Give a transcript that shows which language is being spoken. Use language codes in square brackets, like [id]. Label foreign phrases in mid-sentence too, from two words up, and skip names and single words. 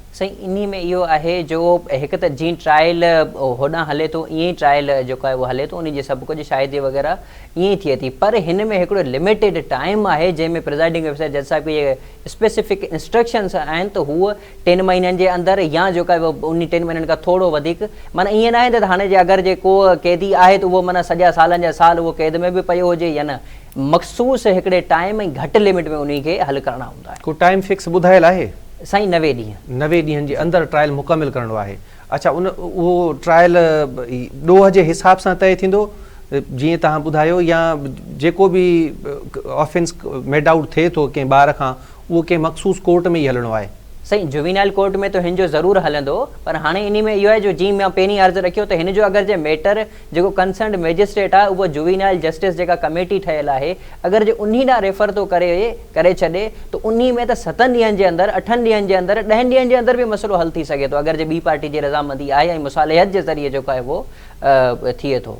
[sd] साईं इन में इहो आहे जो हिकु त जीअं ट्रायल होॾां हले थो ईअं ई ट्रायल जेको आहे उहो हले थो, उनजी सभु कुझु शाहिदी वग़ैरह ईअं ई थिए थी, पर हिन में हिकिड़ो [en] limited time [sd] आहे जंहिंमें [en] presiding officer judge [sd] साहिब खे [en] specific instructions [sd] आहिनि त हूअ 3 महीननि जे अंदरि या जेको आहे उन 3 महीननि खां थोरो वधीक, माना ईअं न आहे त हाणे अगरि जेको कैदी आहे त उहो माना सॼा सालनि जा साल उहो क़ैद में बि पियो हुजे या न, मख़सूस हिकिड़े टाइम ऐं घटि लिमिट में उन खे हल करणा हूंदा आहे। को [en] time fix [sd] ॿुधायल आहे? साईं 90 ॾींहं। 90 ॾींहंनि जे अंदरि ट्रायल मुकमिल करणो आहे। अच्छा उहो ट्रायल ॾोह जे हिसाब सां तय थींदो जीअं तव्हां ॿुधायो, या जेको बि [en] offense made out [sd] थिए थो कंहिं ॿार खां उहो कंहिं मख़सूस कोर्ट में ई हलणो आहे? सही, [en] juvenile court [sd] में तो हिन जो ज़रूरु हलंदो, पर हाणे इन में इहो आहे जो जीअं मां पहिरीं अर्ज़ु रखियो त हिन जो अगरि जे मैटर जेको [en] concerned magistrate [sd] आहे उहो [en] juvenile justice [sd] जेका कमेटी ठहियल आहे, अगरि जे उन्ही ॾांहुं रेफर थो करे छॾे त उन्ही में त 7 ॾींहंनि जे अंदरि, 8 ॾींहंनि जे अंदरि, 10 ॾींहंनि जे अंदरि बि मसइलो हल थी सघे थो, अगरि जे ॿी पार्टी जी रज़ामंदी आहे ऐं मुसालिहत जे ज़रिए जेको आहे उहो थिए थो,